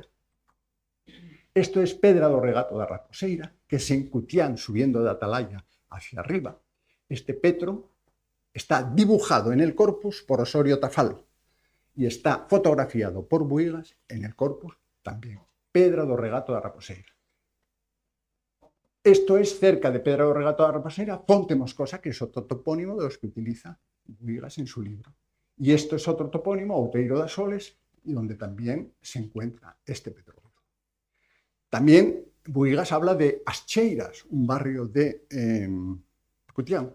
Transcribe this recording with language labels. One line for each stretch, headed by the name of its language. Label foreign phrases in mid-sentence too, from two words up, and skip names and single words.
Spanish: Esto es Pedra do Regato da Raposeira, que es en Cutián, subiendo de Atalaya hacia arriba. Este petro está dibujado en el corpus por Osorio Tafal y está fotografiado por Buigas en el corpus también. Pedra do Regato da Raposeira. Esto es cerca de Pedra do Regato da Raposeira, Fonte Moscosa, que es otro topónimo de los que utiliza Buigas en su libro. Y esto es otro topónimo, Outeiro das Soles, y donde también se encuentra este petróleo. También Buigas habla de As Cheiras, un barrio de Cutián.